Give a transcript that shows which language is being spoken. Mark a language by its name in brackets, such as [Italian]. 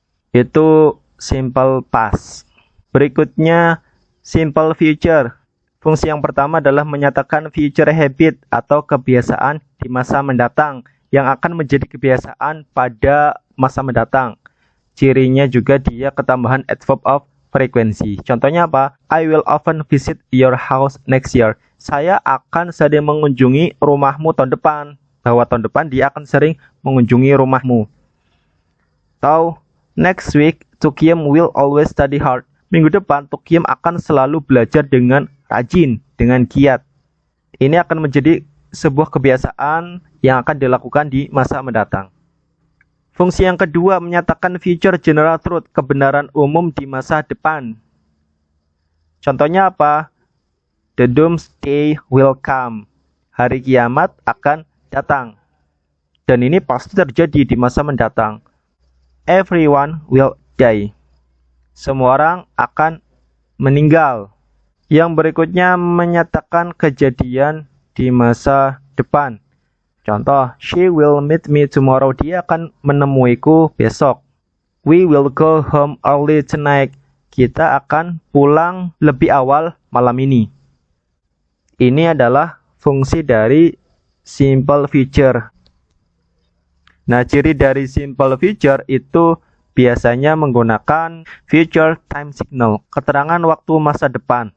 [Indonesian] Itu simple past. Berikutnya simple future. Fungsi yang pertama adalah menyatakan future habit atau kebiasaan di masa mendatang yang akan menjadi kebiasaan pada masa mendatang. Cirinya juga dia ketambahan adverb of frequency. Contohnya apa? [English] I will often visit your house next year. [Indonesian] Saya akan sering mengunjungi rumahmu tahun depan. Bahwa tahun depan dia akan sering mengunjungi rumahmu. Atau [English] next week, Tukiem will always study hard. [Indonesian] Minggu depan, Tukiem akan selalu belajar dengan rajin, dengan giat. Ini akan menjadi sebuah kebiasaan yang akan dilakukan di masa mendatang. Fungsi yang kedua menyatakan future general truth, kebenaran umum di masa depan. Contohnya apa? [English] The doomsday will come. [Indonesian] Hari kiamat akan datang. Dan ini pasti terjadi di masa mendatang. [English] Everyone will die. [Indonesian] Semua orang akan meninggal. Yang berikutnya menyatakan kejadian di masa depan. Contoh, [English] she will meet me tomorrow. [Indonesian] Dia akan menemuiku besok. [English] We will go home early tonight. [Indonesian] Kita akan pulang lebih awal malam ini. Ini adalah fungsi dari simple future. Nah, ciri dari simple future itu biasanya menggunakan future time signal, keterangan waktu masa depan.